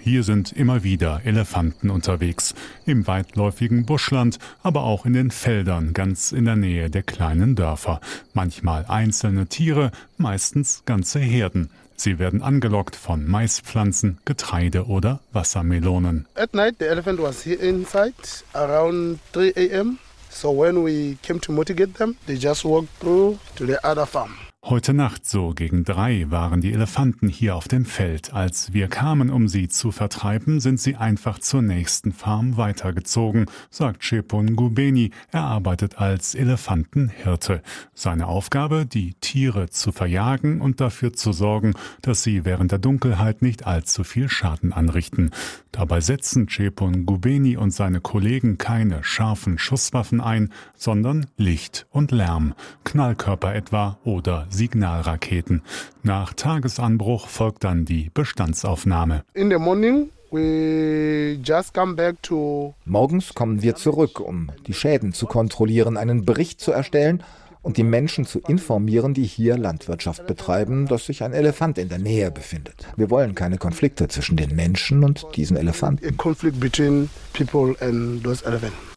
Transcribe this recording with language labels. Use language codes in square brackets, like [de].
[de] Hier sind immer wieder Elefanten unterwegs. Im weitläufigen Buschland, aber auch in den Feldern ganz in der Nähe der kleinen Dörfer. Manchmal einzelne Tiere, meistens ganze Herden. Sie werden angelockt von Maispflanzen, Getreide oder Wassermelonen. [en] At night the elephant was here inside around 3 a.m. So when we came to motivate them, they just walked through to the other farm. [de] Heute Nacht, so gegen 3, waren die Elefanten hier auf dem Feld. Als wir kamen, um sie zu vertreiben, sind sie einfach zur nächsten Farm weitergezogen, sagt Chepun Gubeni. Er arbeitet als Elefantenhirte. Seine Aufgabe, die Tiere zu verjagen und dafür zu sorgen, dass sie während der Dunkelheit nicht allzu viel Schaden anrichten. Dabei setzen Chepun Gubeni und seine Kollegen keine scharfen Schusswaffen ein, sondern Licht und Lärm, Knallkörper etwa oder Signalraketen. Nach Tagesanbruch folgt dann die Bestandsaufnahme. [en] In the morning we just come back to. [de] Morgens kommen wir zurück, um die Schäden zu kontrollieren, einen Bericht zu erstellen und die Menschen zu informieren, die hier Landwirtschaft betreiben, dass sich ein Elefant in der Nähe befindet. Wir wollen keine Konflikte zwischen den Menschen und diesen Elefanten. [en] A conflict between people and those elephants.